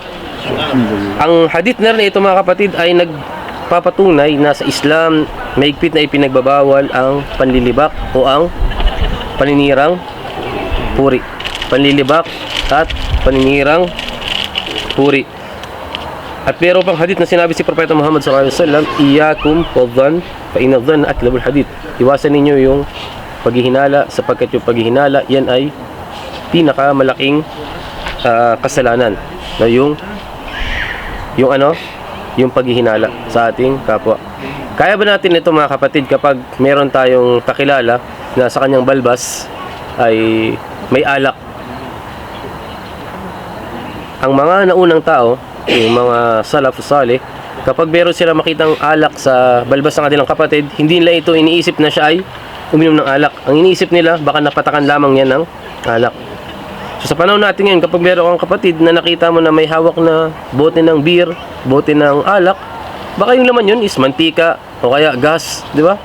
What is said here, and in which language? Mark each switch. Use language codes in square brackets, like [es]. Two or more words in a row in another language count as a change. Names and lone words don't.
[tl] Ang hadith na rin ito mga kapatid ay nagpapatunay na sa Islam mahigpit na ipinagbabawal ang panlilibak o ang paninirang puri. Panlilibak at paninirang puri. At meron pang hadith na sinabi si Propeta Muhammad [ar] صلى الله عليه وسلم, إياكم والظن فإن الظن أكذب الحديث. [tl] Iwasan ninyo yung paghihinala, sapagkat yung paghihinala yan ay pinakamalaking kasalanan. Na yung paghihinala sa ating kapwa. Kaya ba natin ito mga kapatid kapag meron tayong kakilala na sa kanyang balbas ay may alak? Ang mga naunang tao, yung mga [ar] سلف صالح, [tl] kapag meron sila makitang alak sa balbas ng kanilang kapatid, hindi nila ito iniisip na siya ay uminom ng alak. Ang iniisip nila, baka napatakan lamang yan ng alak. So sa panahon natin ngayon, kapag meron kang kapatid na nakita mo na may hawak na bote ng beer, bote ng alak, baka yung laman yun is mantika o kaya gas, di ba?